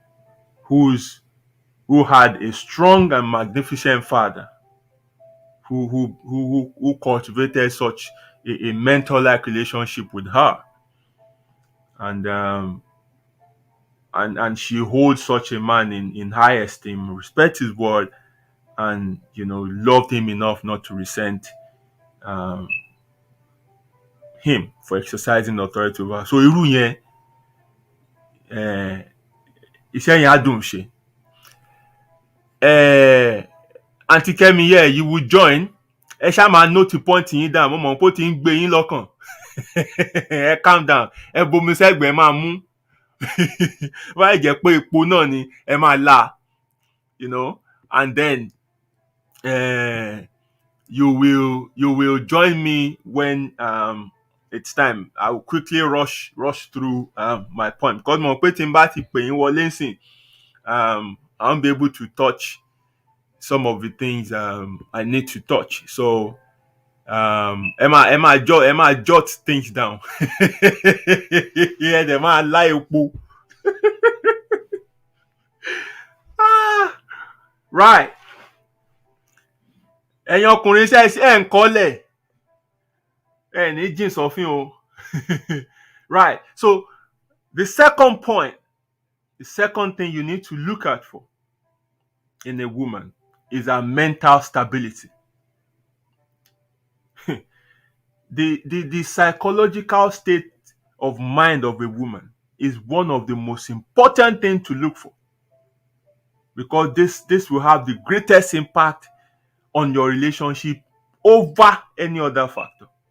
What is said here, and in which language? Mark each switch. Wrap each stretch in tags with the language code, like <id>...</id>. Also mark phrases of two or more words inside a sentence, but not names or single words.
<en>who had a strong and magnificent father who cultivated such a mentor-like relationship with her, and she holds such a man in high esteem, respect his word, and loved him enough not to resent um, him for exercising authority over her.</en> <yo>So irú yẹn iṣẹ́ yẹn á dùn ṣe.</yo> <en>Aunty Kemi, yeah, you will join.</en> <yo>Ẹ ṣáà máa</yo> <en>note point</en> <yo>yín down. Mo mọ̀ pé ó ti ń gbé yín lọ́kàn. Ẹ calm down. Ẹ bomi sẹ́gbẹ̀ẹ́ máa mú. Wáyé jẹ́ pé epo náà ni ẹ máa la.</yo> <en>And then you will join me when it's time. I will quickly rush through my point because</en> <yo>mo pé tí n bá ti pè yín wọlé nsìn,</yo> <en>I won't be able to touch some of the things I need to touch. So Emma jot things down. Yeah, them are lie epo. Right.</en> <yo>Ẹ̀yin ọkùnrin ẹ̀ ń kọ́lẹ̀. Ẹ̀ ní jìn sọ́fín o.</yo> <en>Right. So the second point, the second thing you need to look out for in a woman is her mental stability. The psychological state of mind of a woman is one of the most important things to look for, because this will have the greatest impact on your relationship over any other factor.</en>